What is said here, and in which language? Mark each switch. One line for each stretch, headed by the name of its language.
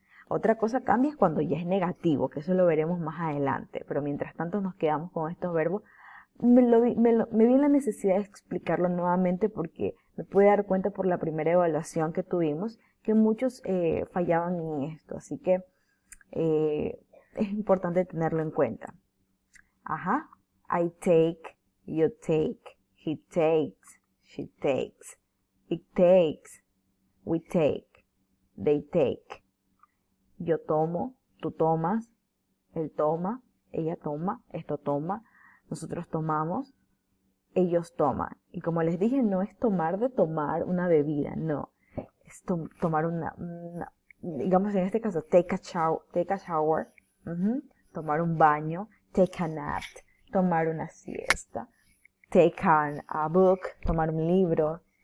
Spanish: Otra cosa cambia es cuando ya es negativo, que eso lo veremos más adelante, pero mientras tanto nos quedamos con estos verbos. Me vi la necesidad de explicarlo nuevamente porque me pude dar cuenta por la primera evaluación que tuvimos que muchos fallaban en esto, así que es importante tenerlo en cuenta.
English: Ajá, I take, you take, he takes, she takes, it takes, we take, they take.
Spanish: Yo tomo, tú tomas, él toma, ella toma, esto toma, nosotros tomamos, ellos toman. Y como les dije, no es tomar de tomar una bebida, no. Es tomar digamos en este caso,
English: take a shower,
Spanish: tomar un baño,
English: take a nap,
Spanish: tomar una siesta,
English: take a book,
Spanish: tomar un libro.